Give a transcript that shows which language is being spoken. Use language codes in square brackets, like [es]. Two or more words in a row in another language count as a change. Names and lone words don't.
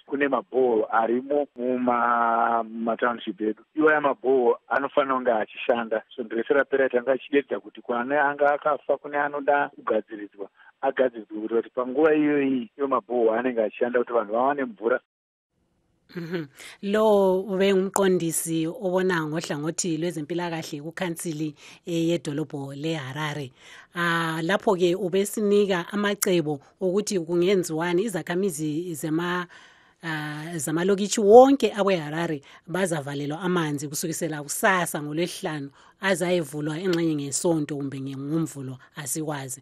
[sn] Kune mabhoho arimo mumatownship edu. Iwaya mabhoho anofanira kunge achishanda. So ndrese rapera tanga achidedza kuti kune anga akafa, kune anoda kugadziridzwa agadziridzwe kuti panguva iyoyi iyo mabhoho anenge achishanda kuti vanhu vawane mvura. [nd] Lo ube ngumqondisi obona ngohlangothi lwezempilakahle kukhansili yedolobho leHarare. Lapho ke ubesinika amacebo ukuthi kungenziwani izakhamizi zamalokitshi wonke aweHarare bazavalelwa amanzi kusukisela kusasa ngoLwesihlanu azayevulwa engxenye ngesonto kumbe ngomvulo asikwazi.